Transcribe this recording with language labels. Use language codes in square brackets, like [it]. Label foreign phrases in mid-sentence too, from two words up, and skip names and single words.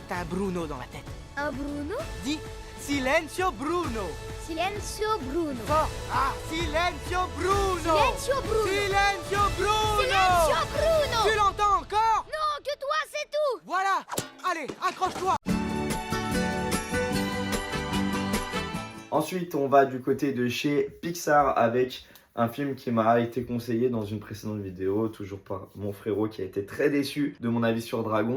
[fr] T'as un Bruno dans la tête. Un Bruno? Dis Silenzio Bruno. Silenzio Bruno. Fort. Ah, Silenzio Bruno. Silenzio Bruno. Silenzio Bruno. Silenzio Bruno. Tu l'entends encore? Non, que toi, c'est tout. Voilà. Allez, accroche-toi. Ensuite, on va du côté de chez Pixar avec un film qui m'a été conseillé dans une précédente vidéo, toujours par mon frérot qui a été très déçu de mon avis sur Dragon.